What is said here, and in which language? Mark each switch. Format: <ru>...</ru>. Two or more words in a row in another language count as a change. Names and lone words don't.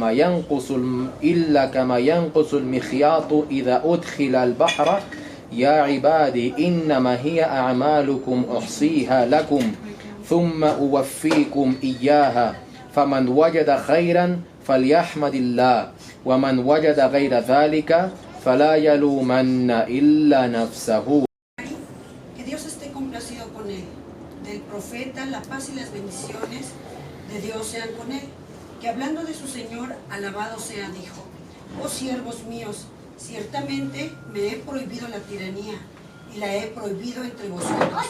<ar>كما ينقص المخياط إذا أدخل البحر يا عبادي إنما هي أعمالكم أحصيها لكم ثم أوفيكم إياها فمن وجد خيرا فليحمد الله وَمَنْ وَجَدَ غَيْرَ ذَلِكَ فَلَا يَلُومَنَّ إِلَّا نَفْسَهُ.</ar> <es>Que Dios esté complacido con él. Del profeta, la paz y las bendiciones de Dios sean con él. Que hablando de su Señor, alabado sea, dijo: oh siervos míos, ciertamente me he prohibido la tiranía y la he prohibido entre vosotros.</es>